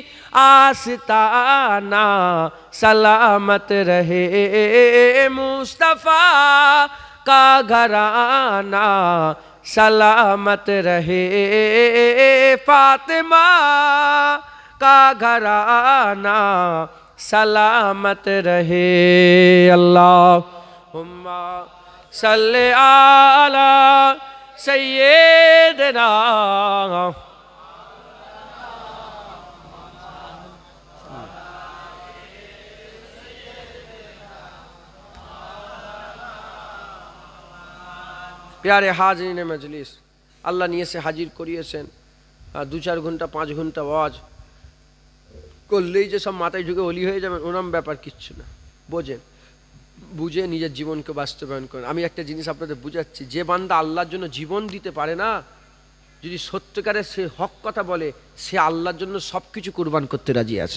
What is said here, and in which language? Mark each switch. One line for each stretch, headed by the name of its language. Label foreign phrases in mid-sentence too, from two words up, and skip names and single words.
Urdu: آستانہ سلامت رہے، مصطفیٰ کا گھرانہ سلامت رہے، فاطمہ کا گھرانہ سلامت رہے،
Arabic: اللہم صلی علی سیدنا
Urdu: پیارے حاضرین مجلس،
Bangla: আল্লাহ নিয়ে এসে হাজির করিয়েছেন। 2-4 ঘন্টা 5 ঘন্টা ওয়াজ করলেই যে সব মাথায় ঢুকে ওলি হয়ে যাবেন ওরম ব্যাপার কিচ্ছু না। বোঝেন, বুঝে নিজের জীবনকে বাস্তবায়ন করেন। আমি একটা জিনিস আপনাদের বুঝাচ্ছি, যে বান্দা আল্লাহর জন্য জীবন দিতে পারে না, যদি সত্যিকারে সে হক কথা বলে, সে আল্লাহর জন্য সব কিছু কুরবান করতে রাজি আছে।